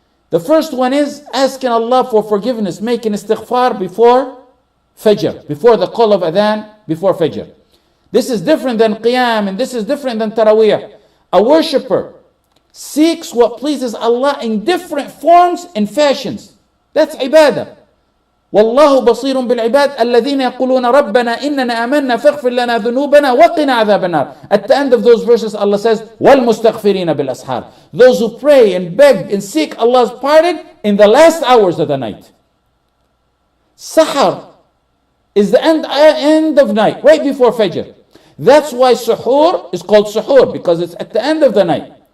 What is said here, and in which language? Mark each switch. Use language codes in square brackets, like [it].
[en] The first one is asking Allah for forgiveness, making istighfar before Fajr, before the call of adhan, before Fajr. This is different than Qiyam, and this is different than Taraweeh. A worshipper seeks what pleases Allah in different forms and fashions. That's ibadah. [ar] والله بصير بالعباد الذين يقولون ربنا إننا آمنا فاغفر لنا ذنوبنا وقنا عذاب النار. [en] At the end of those verses, Allah says, [ar] والمستغفرين بالأسحار. [en] Those who pray and beg and seek Allah's pardon in the last hours of the night. Sahar is the end of night, right before Fajr. That's why suhoor is called suhoor, because it's at the end of the night.